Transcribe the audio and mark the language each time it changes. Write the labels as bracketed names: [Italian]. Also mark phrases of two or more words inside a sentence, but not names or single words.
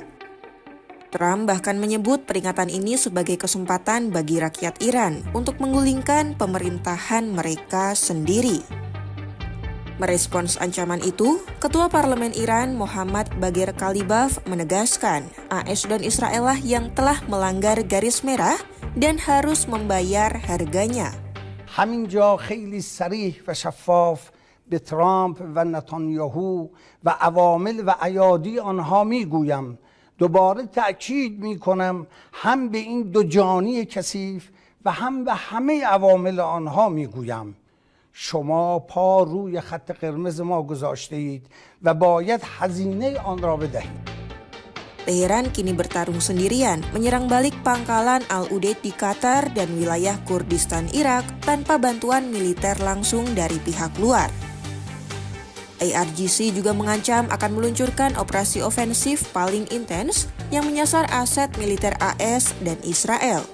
[Indonesian] Trump bahkan menyebut peringatan ini sebagai kesempatan bagi rakyat Iran untuk menggulingkan pemerintahan mereka sendiri. Merespons ancaman itu, Ketua Parlemen Iran Mohammad Bagher Kalibaf menegaskan AS dan Israel lah yang telah melanggar garis merah dan harus membayar harganya. [Persian] همینجا خیلی صریح و شفاف به ترامپ و نتانیاهو و عوامل و ایادی آنها میگویم دوباره تأکید میکنم هم به این دوجانی کثیف و هم به همه عوامل آنها میگویم شما پا روی خط قرمز ما گذاشته اید و باید هزینه آن را بدهید. [Indonesian] Teheran kini bertarung sendirian, menyerang balik pangkalan Al-Udeid di Qatar dan wilayah Kurdistan Irak tanpa bantuan militer langsung dari pihak luar. IRGC juga mengancam akan meluncurkan operasi ofensif paling intens yang menyasar aset militer AS dan Israel.